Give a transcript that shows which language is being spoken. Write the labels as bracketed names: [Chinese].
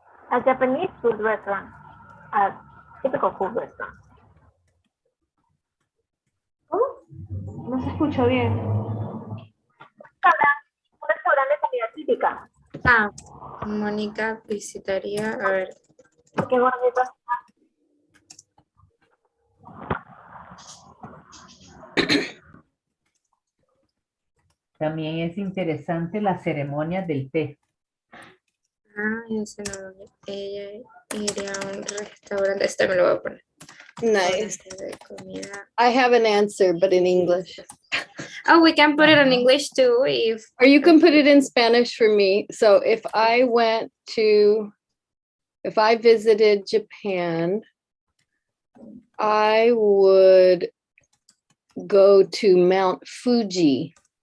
[English] A Japanese food restaurant. A typical food restaurant. [Spanish] ¿Cómo? No se escuchó bien. Un restaurante de comida típica. Ah, Mónica visitaría, a ver. Qué gordito. También es interesante la ceremonia del té. Ah, ese no. Ella iría a un restaurante. Este me lo voy a poner. [English] Nice. [Spanish] De comida. [English] I have an answer, but in English. Oh, we can put it in English too. Or you can put it in Spanish for me. So if I visited Japan, I would go to Mount Fuji.